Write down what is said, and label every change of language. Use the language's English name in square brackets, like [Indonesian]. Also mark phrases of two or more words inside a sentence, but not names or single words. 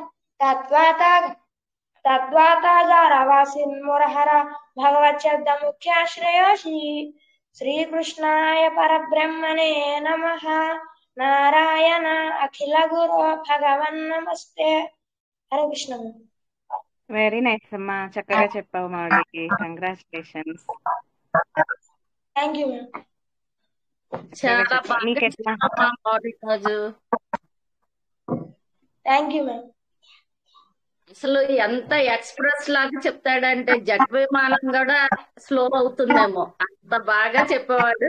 [Sanskrit] तद्वातागारवासिन्मुरहर भगवच्छब्दमुख्याश्रयोषि श्रीकृष्णाय परब्रह्मणे नमः नारायण अखिल गुरु भगवन् नमस्ते हरे कृष्ण [English] very nice [Telugu] అమ్మా, చక్కగా చెప్పావు మౌళికి. కంగ్రాచులేషన్స్. [English] thank you ma'am [Telugu] చాలా బాగా నీకెట్లా? చెప్పావమ్మా మౌళి రోజు. [English] thank you ma'am [Telugu] అసలు ఎంత ఎక్స్ప్రెస్ లాగా చెప్తాడంటే జట్ విమానం కూడా స్లో అవుతుందేమో, అంత బాగా చెప్పేవాడు.